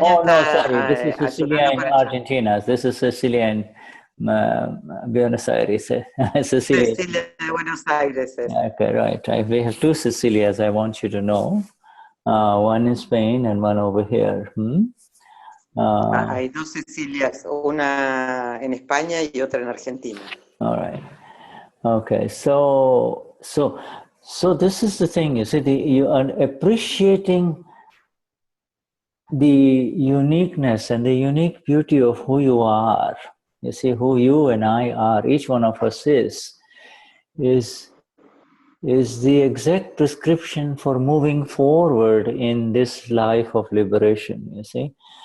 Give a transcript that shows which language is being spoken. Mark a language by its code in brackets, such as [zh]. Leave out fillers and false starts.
[en] Oh, no, sorry, this is Cecilia in Argentina. This is Cecilia in Buenos Aires. Cecilia [es] de Buenos Aires. [en] Okay, right. We have two Cecilias, I want you to know. One in Spain and one over here. [es] Hay dos Cecilias, una en España y otra en Argentina. [en] All right. Okay, so this is the thing, you see, you are appreciating the uniqueness and the unique beauty of who you are. You see, who you and I are, each one of us is the exact prescription for moving forward in this life of liberation, you see.